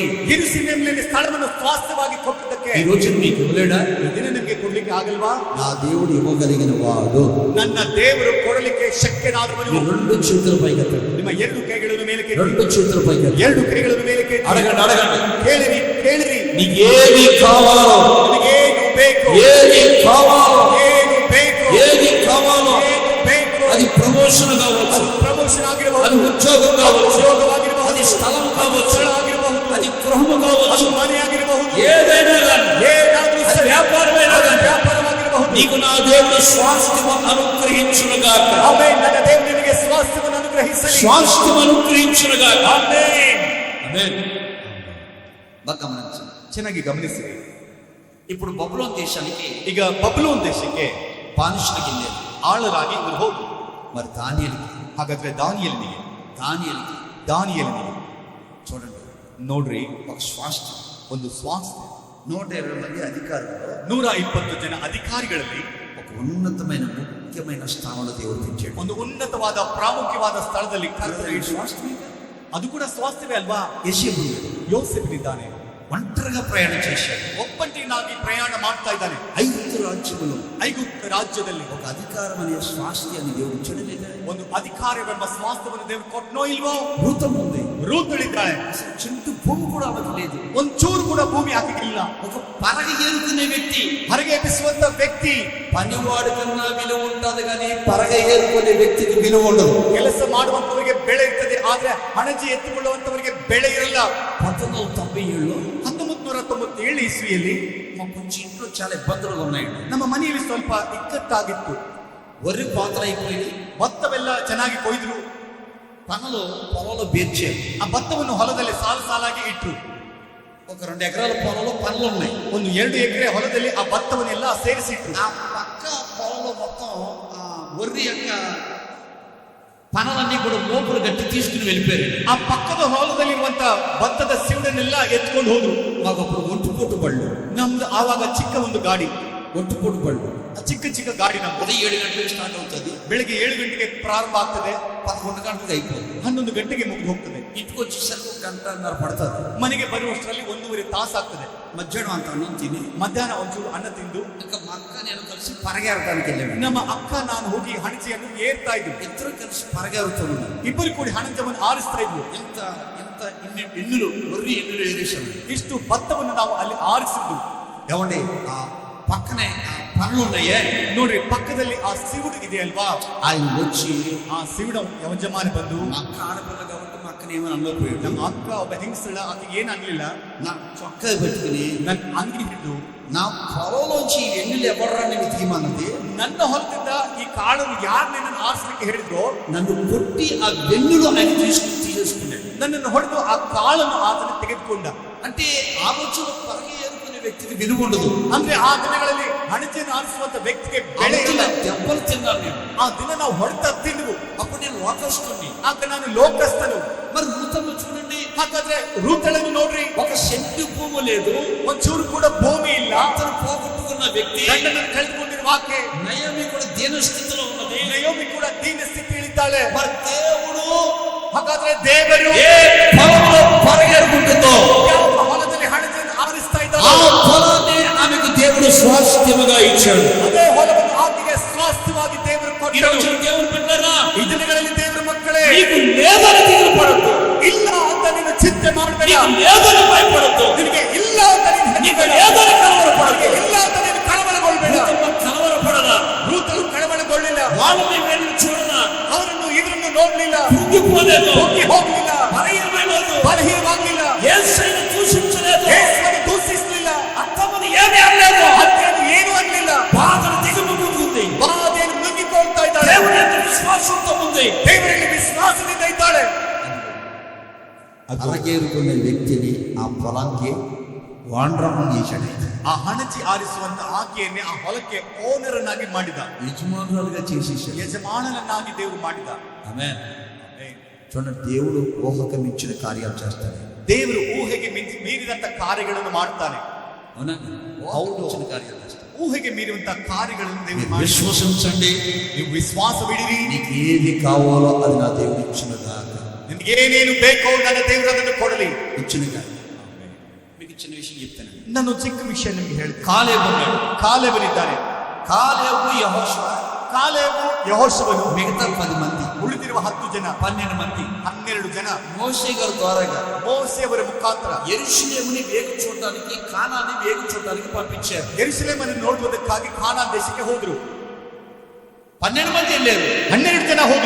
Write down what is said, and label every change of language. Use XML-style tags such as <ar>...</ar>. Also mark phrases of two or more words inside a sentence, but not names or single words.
<kn>ಯೆರೂಸಲೇಮಿನಲ್ಲಿ ಸ್ಥಳವನ್ನು ಸ್ವಾಸ್ಥ್ಯವಾಗಿ ಕೊಟ್ಟಿದ್ದಕ್ಕೆ</kn> <te>ఈ రోజు నీకు ఇవ్వలేడా?</te> <kn>ಈ ದಿನ ನಿಮಗೆ ಕೊಡ್ಲಿಕ್ಕೆ ಆಗಲ್ವಾ?</kn> <te>నా దేవుడు ఇవ్వగలిగిన వాడు.</te> <kn>ನನ್ನ ದೇವರು ಕೊಡಲಿಕ್ಕೆ ಶಕ್ಯನಾದವನು.</kn> <te>2 చేతుల పైకెత్తండి.</te> <kn>ನಿಮ್ಮ 2 ಕೈಗಳನ್ನು ಮೇಲಕ್ಕೆ</kn> <te>2 చేతుల పైకెత్తండి.</te> <kn>2 ಕೈಗಳನ್ನು ಮೇಲಕ್ಕೆ</kn> <te>అడగండి, అడగండి.</te> <kn>ಕೇಳಿರಿ, ಕೇಳಿರಿ.</kn> <te>నీకు ఏది కావాలో,</te> <kn>ನಿಮಗೇನು ಬೇಕು,</kn> <te>ఏది కావాలో,</te> <kn>ಏನು ಬೇಕು,</kn> <te>ఏది కావాలో,</te> <kn>ಏನು ಬೇಕು,</kn> <te>అది ప్రమోషన్ కావచ్చు,</te> <kn>ಅದು ಪ್ರಮೋಷನ್ ಆಗಿರಬಹುದು,</kn> <te>అది ఉద్యోగం కావచ్చు,</te> <kn>ಉದ್ಯೋಗವಾಗಿರಬಹುದು,</kn> <te>అది స్థలం కావచ్చు,</te> <kn>ಸ್ಥಳ ಆಗಿರಬಹುದು,</kn> <te>అది గృహము</te> <kn>ಅದು</kn> <te>కావచ్చు,</te> <kn>ಮನೆ ಆಗಿರಬಹುದು,</kn> <te>ఏదైనా కానీ,</te> <kn>ಏನಾದ್ರೂ</kn> <te>అది</te> <kn>ಸರಿ,</kn> <te>వ్యాపారమైనా కానీ,</te> <kn>ವ್ಯಾಪಾರವಾಗಿರಬಹುದು.</kn> <te>నీకు నా దేవుడు స్వాస్థ్యం అనుగ్రహించునుగాక.</te> <kn>ಆಮೆನ್. ನನ್ನ ದೇವರು ನಿನಗೆ ಸ್ವಾಸ್ಥ್ಯವನ್ನು ಅನುಗ್ರಹಿಸಲಿ.</kn> <te>స్వాస్థ్యం అనుగ్రహించునుగాక.</te> <kn>ಆಮೆನ್.</kn> <te>ఆమేన్. బాగా గమనించండి.</te> <kn>ಚೆನ್ನಾಗಿ గమನಿಸಿರಿ.</kn> <te>ఇప్పుడు బబులోను దేశానికి</te> <kn>ಈಗ ಬಬುಲೋನ್ ದೇಶಕ್ಕೆ</kn> <te>బానిసలకు వెళ్ళారు.</te> <kn>ಆಳರಾಗಿ ಇವರು ಹೋಗಿ,</kn> <te>మరి దానియేలుకి,</te> <kn>ಹಾಗಾದ್ರೆ ದಾನಿಯೇಲನಿಗೆ</kn> <te>చూడండి,</te> <kn>ನೋಡ್ರಿ,</kn> <te>ఒక స్వాస్థ్యం,</te> <kn>ಒಂದು ಸ್ವಾಸ್ಥ್ಯ,</kn> <te>120 మంది అధికారులు</te> <kn>120 ಜನ ಅಧಿಕಾರಿಗಳಲ್ಲಿ</kn> <te>ఒక ఉన్నతమైన ముఖ్యమైన స్థానంలో దేవుడు తెచ్చాడు.</te> <kn>ಒಂದು ಉನ್ನತವಾದ ಪ್ರಾಮುಖ್ಯವಾದ ಸ್ಥಳದಲ್ಲಿ ಕರ್ತನು ಇಟ್ಟು,</kn> <te>స్వాస్థ్యం</te> <kn>ಅದು ಕೂಡ ಸ್ವಾಸ್ಥ್ಯವೇ ಅಲ್ವಾ?</kn> <te>యేసేపు</te> <kn>ಯೋಸೇಫನಿದ್ದಾನೆ,</kn> <te>ఒంటరిగా ప్రయాణం చేశాడు.</te> <kn>ಒಬ್ಬಂಟಿನಾಗಿ ಪ್ರಯಾಣ ಮಾಡ್ತಾ ಇದ್ದಾನೆ.</kn> <te>ఐగుప్తు రాజ్యములో</te> <kn>ಐಗುಪ್ತ ರಾಜ್ಯದಲ್ಲಿ</kn> <te>ఒక అధికారం అనే స్వాస్థ్యాన్ని దేవుడు ఇచ్చాడు లేదా?</te> <kn>ಒಂದು ಅಧಿಕಾರವೆಂಬ ಸ್ವಾಸ್ಥ್ಯವನ್ನು ದೇವರು ಕೊಟ್ಟನೋ ಇಲ್ವೋ?</kn> <te>భూతం ఉంది,</te> <kn>ರೂತಳಿದ್ದಾಳೆ.</kn> <te>అసలు చెంటు భూమి కూడా ఆమెకు లేదు.</te> <kn>ಒಂಚೂರು ಕೂಡ ಭೂಮಿ ಹಾಕಿಲ್ಲ.</kn> <te>ఒక పరగ ఏరుకునే వ్యక్తి,</te> <kn>ಹೊರಗೆ ಎಬ್ಬಿಸುವಂತ ವ್ಯಕ್ತಿ.</kn> <te>పనివాడి కన్నా విలువ ఉండదు కానీ పరగ ఏరుకునే వ్యక్తికి విలువ ఉండదు.</te> <kn>ಕೆಲಸ ಮಾಡುವಂತವರಿಗೆ ಬೆಳೆ ಇರ್ತದೆ, ಆದ್ರೆ ಹಣಜಿ ಎತ್ತುಕೊಳ್ಳುವಂತವರಿಗೆ ಬೆಳೆ ಇರಲ್ಲ.</kn> <te>1997లో</te> <kn>1997 ಇಸ್ವಿಯಲ್ಲಿ</kn> <te>మా కొంచెం ఇంట్లో చాలా ఇబ్బందులు ఉన్నాయండి.</te> <kn>ನಮ್ಮ ಮನೆಯಲ್ಲಿ ಸ್ವಲ್ಪ ಇಕ್ಕಟ್ಟಾಗಿತ್ತು.</kn> <te>వరి పాతలైపోయి</te> <kn>ಭತ್ತವೆಲ್ಲ ಚೆನ್ನಾಗಿ ಕೊಯ್ದ್ರು.</kn> <te>పనులు పొలంలో బేర్చారు.</te> <kn>ಆ ಭತ್ತವನ್ನು ಹೊಲದಲ್ಲಿ ಸಾಲು ಸಾಲಾಗಿ ಇಟ್ರು.</kn> <te>ఒక 2 ఎకరాల పొలంలో పనులు ఉన్నాయి.</te> <kn>ಒಂದು 2 ಎಕರೆ ಹೊಲದಲ್ಲಿ ಆ ಭತ್ತವನ್ನೆಲ್ಲ ಸೇರಿಸಿಟ್ರು.</kn> <te>ఆ పక్క పొలంలో మొత్తం వరి యొక్క పనులన్నీ కూడా మోపులు గట్టి తీసుకుని వెళ్ళిపోయారు.</te> <kn>ಆ ಪಕ್ಕದ ಹೊಲದಲ್ಲಿರುವಂತ ಭತ್ತದ ಸಿವುಡನ್ನೆಲ್ಲ ಎತ್ಕೊಂಡು ಹೋದ್ರು.</kn> <te>మాకు అప్పుడు ఒంటిపోటు బళ్ళు,</te> <kn>ನಮ್ದು ಆವಾಗ ಚಿಕ್ಕ ಒಂದು ಗಾಡಿ,</kn> <te>ఒంటిపోటు బళ్ళు</te> <kn>ಚಿಕ್ಕ ಚಿಕ್ಕ ಗಾಡಿ ನಮ್ದು.</kn> <te>ఉదయం 7 గంటలకు స్టార్ట్ అవుతుంది.</te> <kn>ಬೆಳಿಗ್ಗೆ 7 ಗಂಟೆಗೆ ಪ್ರಾರಂಭ ಆಗ್ತದೆ,</kn> <te>11 గంటలకు అయిపోతుంది.</te> <kn>11 ಗಂಟೆಗೆ ಮುಗಿದು ಹೋಗ್ತದೆ.</kn> <te>ఇంటికి వచ్చేసరికి 1 గంటన్నర పడుతుంది.</te> <kn>ಮನೆಗೆ ಬರುವಷ್ಟರಲ್ಲಿ 1.5 ತಾಸು ಆಗ್ತದೆ.</kn> <te>మధ్యాహ్నం అంత అన్నం తిని</te> <kn>ಮಧ್ಯಾಹ್ನ ಒಂಚೂರು ಅನ್ನ ತಿಂದು</kn> <te>ఇంకా మా అక్క నేను కలిసి పరగేరడానికి వెళ్ళాము.</te> <kn>ನಮ್ಮ ಅಕ್ಕ ನಾನು ಹೋಗಿ ಹಣಜೆಯನ್ನು ಏರ್ತಾ ಇದ್ವಿ.</kn> <te>ఇద్దరు కలిసి పరగేరుతున్నాం.</te> <kn>ಇಬ್ಬರು ಕೂಡಿ ಹಣಜವನ್ನು ಆರಿಸ್ತಾ ಇದ್ವು.</kn> <te>ఇంత ఎన్నులు వరి ఎన్నులు ఏరేసాము.</te> <kn>ಇಷ್ಟು ಭತ್ತವನ್ನು ನಾವು ಅಲ್ಲಿ ಆರಿಸಿದ್ವು.</kn> <te>ఏమండి, ఆ పక్కనే ఆ పనులు ఉన్నాయే</te> <kn>ನೋಡ್ರಿ, ಪಕ್ಕದಲ್ಲಿ ಆ ಸಿವುಡು ಇದೆ ಅಲ್ವಾ?</kn> <te>ఆయన వచ్చి</te> <kn>ಆ ಸಿವುಡ ಯಜಮಾನ ಬಂದು,</kn> <te>మా అక్క ఆడపిల్ల కాబట్టి మా అక్కని ఏమని అనలేకపోయాడు.</te> <kn>ನಮ್ಮ ಅಕ್ಕ ಒಬ್ಬ ಹೆಂಗಸಳ, ಆಕೆ ಏನ್ ಆಗ್ಲಿಲ್ಲ,</kn> <te>నా చొక్కా పెట్టుకుని</te> <kn>ನನ್ ಅಂಗಿ ಹಿಡಿದು</kn> <te>నా పొలంలోంచి ఎన్నులు ఎవర్రా నేను తీయమన్నది.</te> <kn>ನನ್ನ ಹೊಲದಿಂದ ಈ ಕಾಳನ್ನು ಯಾರು ನನ್ನನ್ನು ಆರಿಸಲಿಕ್ಕೆ ಹೇಳಿದ್ರು,</kn> <te>నన్ను కొట్టి ఆ వెన్నులు ఆయన తీసేసుకున్నాడు.</te> <kn>ನನ್ನನ್ನು ಹೊಡೆದು ಆ ಕಾಳನ್ನು ಆತನ ತೆಗೆದುಕೊಂಡ.</kn> <te>అంటే ఆ రోజు పరగ ఏరుకునే వ్యక్తికి విలువ ఉండదు.</te> <kn>ಅಂದ್ರೆ ಆ ದಿನಗಳಲ್ಲಿ ಹಣಜೆಯನ್ನು ಆರಿಸುವಂತ ವ್ಯಕ್ತಿಗೆ ಬೆಲೆ ಇಲ್ಲ.</kn> <te>దెబ్బలు తిన్నాను నేను.</te> <kn>ಆ ದಿನ ನಾವು ಹೊಡೆತ ತಿಂದವು.</kn> <te>అప్పుడు నేను లోకస్తుని.</te> <kn>ಆಗ ನಾನು ಲೋಕಸ್ಥನು.</kn> <te>మరి రూతను చూడండి,</te> <kn>ಹಾಗಾದ್ರೆ ರೂತಳನ್ನು ನೋಡ್ರಿ,</kn> <te>ఒక సెంటు భూమి లేదు,</te> <kn>ಒಂಚೂರು ಕೂಡ ಭೂಮಿ ಇಲ್ಲ.</kn> <te>అతను పోగొట్టుకున్న వ్యక్తి,</te> <kn>ಗಂಡನನ್ನು ಕಳೆದುಕೊಂಡಿರುವ ಆಕೆ,</kn> <te>నయోమి కూడా దీన స్థితిలో ఉన్నది.</te> <kn>ನಯೋಮಿ ಕೂಡ ದೀನ ಸ್ಥಿತಿಯಲ್ಲಿದ್ದಾಳೆ.</kn> <te>మరి దేవుడు</te> <kn>ಹಾಗಾದ್ರೆ ದೇವರು</kn> <te>ఏ పొలంలో పరగేరుకుంటుందో</te> <kn>ಯಾವ ಹೊಲದಲ್ಲಿ ಹಣಜೆಯನ್ನು ಆರಿಸ್ತಾ</kn> <te>ఆ</te> <kn>ಇದ್ದಾನೆ,</kn> <te>పొలాన్ని ఆమెకు దేవుడు స్వాస్థ్యముగా ఇచ్చాడు.</te> <kn>ಅದೇ ಹೊಲವನ್ನು ಆಕೆಗೆ ಸ್ವಾಸ್ಥ್ಯವಾಗಿ ದೇವರು</kn> <te>ఈరోజు</te> <kn>ಕೊಟ್ಟರು.</kn> <te>దేవుడు బిడ్డలారా,</te> <kn>ಇದು</kn> <te>నీకు లేదని దిగులు పడద్దు,</te> <kn>ಇಲ್ಲ ಅಂತ ನೀನು ಚಿಂತೆ ಮಾಡಬೇಡ.</kn> <te>నీకు లేదని భయపడద్దు,</te> <kn>ನಿನಗೆ ಇಲ್ಲ ಅಂತ ನೀನು</kn> <te>నీకు లేదని కలవరపడద్దు.</te> <kn>ಇಲ್ಲ ಅಂತ ನೀನು ಕಳವಳಗೊಳ್ಳಬೇಡ.</kn> <te>కలవరపడదా,</te> <kn>ರೂತನು ಕಳವಳಗೊಳ್ಳಿಲ್ಲ.</kn> <te>వాళ్ళని వెళ్ళి చూడದ,</te> <kn>ಅವರನ್ನು ಇದರನ್ನು ನೋಡಲಿಲ್ಲ,</kn> <te>ಕುಗ್ಗಿపోలేదు,</te> <kn>ಹೋಗಿ ಹೋಗಲಿಲ್ಲ,</kn> <te>బలహీనమైనది,</te> <kn>ಬಲಹೀನವಾಗಲಿಲ್ಲ,</kn> <te>యేసుని దూషించలేదు,</te> <kn>ಯೇಸುವನ್ನು ದೂಷಿಸಲಿಲ್ಲ,</kn> <te>అత్తమని ఏమీ అనలేదు,</te> <kn>ಅತ್ತೆಯನ್ನು ಏನೂ ಅನ್ನಲಿಲ್ಲ.</kn> <te>బాధను దిగుముకుంది,</te> <kn>ಬಾಧೆಯನ್ನು ನುಂಗಿಕೊಳ್ತಾ ಇದ್ದಾಳೆ.</kn> <te>దేవుని విశ్వాసంతో ఉంది,</te> <kn>ದೇವರಲ್ಲಿ ವಿಶ್ವಾಸದಿಂದ ಇದ್ದಾಳೆ.</kn> <te>అరగేరుకునే వ్యక్తిని ఆ పొలంకి వాండ్రమం చేశాడు.</te> <kn>ಆ ಹಣಚಿ ಆರಿಸುವಂತ ಆಕೆಯನ್ನೇ ಆ ಹೊಲಕ್ಕೆ ಓನರನ್ನಾಗಿ ಮಾಡಿದ,</kn> <te>యజమానులుగా చేసేసాడు,</te> <kn>ಯಜಮಾನನನ್ನಾಗಿ ದೇವರು ಮಾಡಿದ.</kn> <te>ఆమేన్. చూడండి, దేవుడు ఊహకు మించిన కార్యాలు చేస్తాడు.</te> <kn>ದೇವರು ಊಹೆಗೆ ಮೀರಿದಂತ ಕಾರ್ಯಗಳನ್ನು ಮಾಡ್ತಾನೆ.</kn> <te>అవునా? ఊహకు మించిన కార్యాలు చేస్తాడు.</te> <kn>ಊಹೆಗೆ ಮೀರುವಂತ ಕಾರ್ಯಗಳನ್ನು ದೇವರು</kn> <te>మీరు</te> <kn>ಮಾಡ್ತಾನೆ.</kn> <te>విశ్వసించండి,</te> <kn>ನೀವು ವಿಶ್ವಾಸವಿಡಿರಿ.</kn> <te>నీకు ఏది కావాలో అది నా దేవుడు ఇచ్చినదాకా,</te> <kn>ನಿಮ್ಗೆ ಏನೇನು ಬೇಕೋ ನನ್ನ ದೇವರು ಅದನ್ನು ಕೊಡಲಿ.</kn> <te>ఇచ్చినగా. మీకు చిన్న విషయం చెప్తాను.</te> <kn>ನಾನು ಚಿಕ್ಕ ವಿಷಯ ನಿಮ್ಗೆ ಹೇಳ್ತೀನಿ.</kn> <te>కాలేబు ఉన్నాడు,</te> <kn>ಕಾಲೇಬನಿದ್ದಾನೆ.</kn> <te>కాలేబు యెహోషువ,</te> <kn>ಕಾಲೇಬು ಯೆಹೋಶುವನು,</kn> <te>మిగతా 10 మంది,</te> <kn>ಉಳಿದಿರುವ 10 ಜನ,</kn> <te>12 మంది</te> <kn>12 ಜನ</kn> <te>మోషే గారి ద్వారాగా</te> <kn>ಮೋಸೆಯವರ ಮುಖಾಂತರ</kn> <te>యెరూషలేముని వేగు చూడడానికి, కానాన్ని వేగు చూడడానికి పంపించారు.</te> <kn>ಯೆರೂಸಲೇಮನ್ನು ನೋಡುವುದಕ್ಕಾಗಿ ಕಾನಾನ್ ದೇಶಕ್ಕೆ ಹೋದ್ರು.</kn> <te>12 మంది వెళ్ళారు,</te> <kn>12 ಜನ ಹೋದ್ರು.</kn>